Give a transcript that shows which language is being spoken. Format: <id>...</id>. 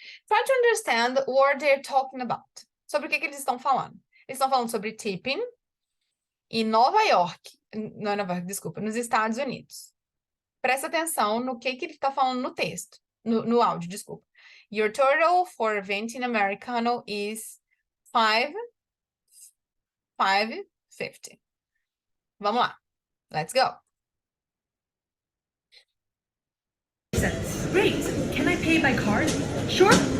<en>Try to understand what they're talking about.</en> <pt>Sobre o que eles estão falando. Eles estão falando sobre tipping em Nova York. Não é Nova York, desculpa, nos Estados Unidos. Presta atenção no que ele está falando no texto, no áudio, desculpa.</pt> <en>Your total for venti Americano is $5.50.</en> <pt>Vamos lá.</pt> <en>Let's go. Great. Can I pay by card? Sure.</en>